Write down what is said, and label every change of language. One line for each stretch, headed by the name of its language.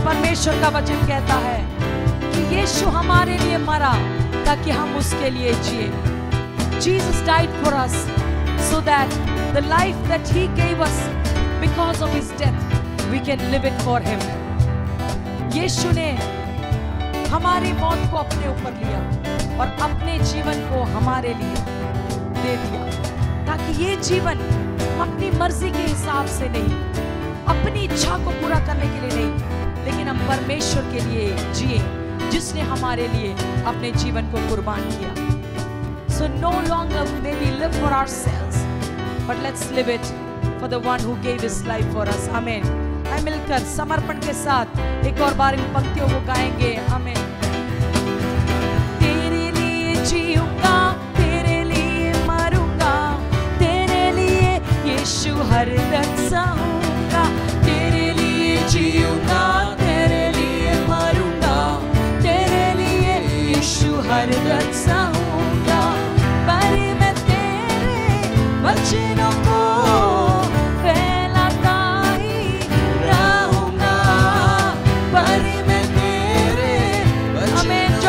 Hindi: परमेश्वर का वचन कहता है कि यीशु हमारे लिए मरा ताकि हम उसके लिए जिए।
English: Jesus died for us so that the life that he gave us because of his death we can live it for him.
Hindi: यीशु ने हमारी मौत को अपने ऊपर लिया और अपने जीवन को हमारे लिए दे दिया, ताकि ये जीवन हम अपनी मर्जी के हिसाब से नहीं, अपनी इच्छा को पूरा करने के लिए नहीं, लेकिन हम परमेश्वर के लिए जिए जिसने हमारे लिए अपने जीवन को कुर्बान किया।
English: So no longer may we live for ourselves, but let's live it for the one who gave his life for us. Amen.
Hindi: आइए मिलकर समर्पण के साथ एक और बार इन पंक्तियों को गाएंगे। आमीन। तेरे लिए जीऊंगा, तेरे लिए मरूंगा, तेरे लिए यीशु हर दर्द सहूंगा, तेरे लिए जीऊंगा, तेरे लिए मरूंगा, तेरे लिए यीशु हर दर्द सहूंगा, पर मैं तेरे वचनों को फैलाता ही रहूंगा, पर मैं तेरे आमीन।